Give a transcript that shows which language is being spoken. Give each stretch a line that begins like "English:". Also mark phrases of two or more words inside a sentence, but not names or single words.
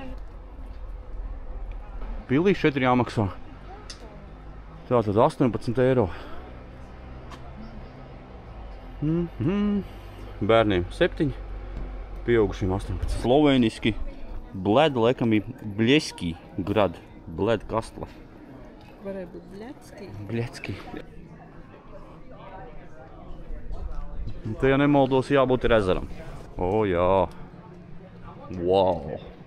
Latvian: Pilī šeit ir jāmaksā. Tātad 18 eiro. Bērniem 7, pieaugušiem 18. Slovēniski Bled, laikam ir Bļeski grad. Bled kastla. Varēja būt Bļecki. Bļecki. Te, ja nemaldos, jābūt ir ezeram. O, jā. Wow.